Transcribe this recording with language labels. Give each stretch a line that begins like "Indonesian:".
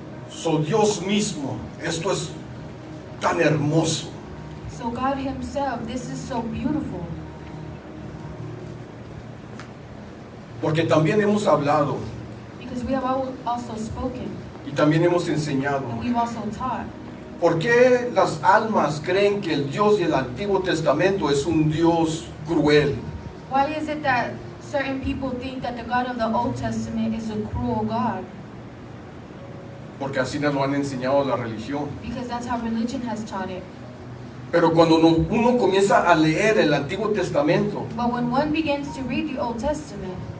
Spanish: So Dios mismo, esto es tan hermoso.
English: So God himself, this is so beautiful.
Spanish: Porque también hemos hablado
English: Because we have also spoken
Spanish: y también hemos enseñado.
English: and we've also taught.
Spanish: ¿Por qué las almas creen que el Dios del Antiguo Testamento es un Dios cruel?
English: Why is it that certain people think that the God of the Old Testament is a cruel God?
Spanish: Porque así nos lo han enseñado la religión.
English: Because that's how religion has taught it.
Spanish: Pero cuando uno comienza a leer el Antiguo Testamento,
English: But when one begins to read the Old Testament,